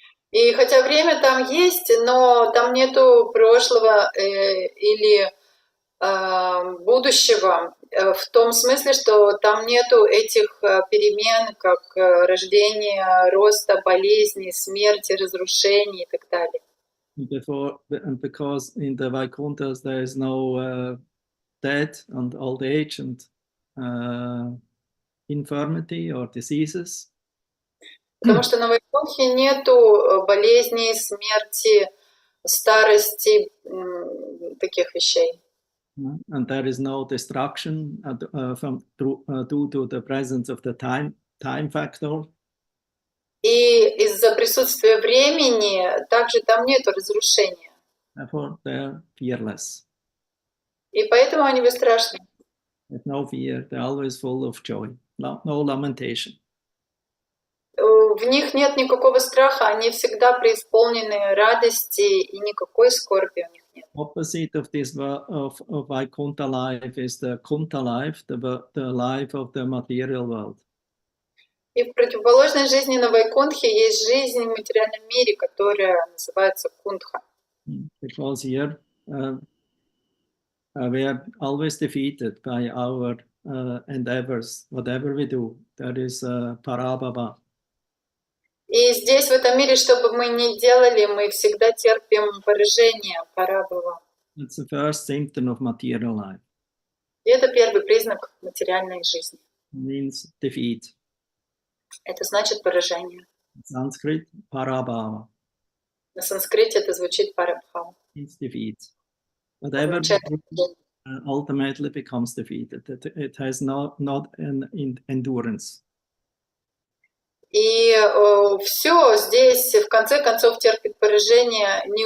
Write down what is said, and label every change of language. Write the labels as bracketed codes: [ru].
[ru] И хотя время там есть, но там нету прошлого или будущего, в том смысле, что там нету этих перемен, как рождение, роста, болезни, смерти, разрушений и так далее. [en] And because in the Vaikunthas there is no death and old age and infirmity or diseases. [ru] Потому что на Вайкунтхе нету болезней, смерти, старости, таких вещей. [en] And there is no destruction due to the presence of the time factor. [ru] И из-за присутствия времени также там нету разрушения. [en] Therefore, they're fearless. [ru] И поэтому они бесстрашны. [en] With no fear, they're always full of joy, no lamentation. [ru] В них нет никакого страха, они всегда преисполнены радости, и никакой скорби у них нет. [en] Opposite of this of Vaikuntha life is the Kunta life, the life of the material world. [ru] И в противоположной жизни на Вайкунтхе есть жизнь в материальном мире, которая называется Кунтха. [en] Because here we are always defeated by our endeavors, whatever we do. There is parabhava. [ru] И здесь, в этом мире, что бы мы ни делали, мы всегда терпим поражение, парабхава. [en] It's the first symptom of material life. [ru] И это первый признак материальной жизни. [en] It means defeat. [ru] Это значит поражение. [en] Sanskrit, parabhava. [ru] На санскрите это звучит парабхава. [en] It's defeat. Whatever ultimately becomes defeated. It has not an endurance. [ru] И все здесь в конце концов терпит поражение.